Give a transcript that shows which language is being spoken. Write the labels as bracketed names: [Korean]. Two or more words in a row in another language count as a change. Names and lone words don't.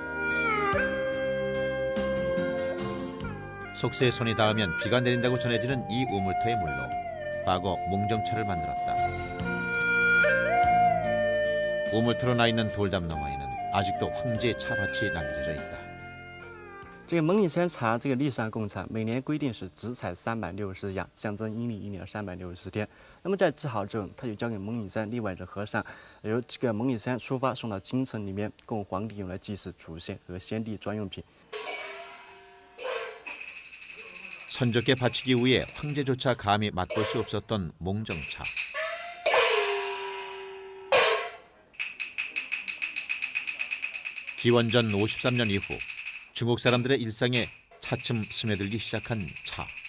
[Korean] 속세에 손이 닿으면 비가 내린다고 전해지는 이 우물터의 물로 과거 몽정차를 만들었다. 우물터로 나 있는 돌담 너머에는 아직도 황제의 차밭이 남겨져 있다. [Chinese] 这个蒙里山茶这个历山贡茶，每年规定是只采360样，象征阴历1年360天。那么在制好之后，他就交给蒙里山另外的和尚，由这个蒙里山出发送到京城里面，供皇帝用来祭祀祖先和先帝专用品。 [Korean] 선조께 바치기 위해 황제조차 감히 맛볼 수 없었던 몽정차. 기원전 53년 이후 중국 사람들의 일상에 차츰 스며들기 시작한 차.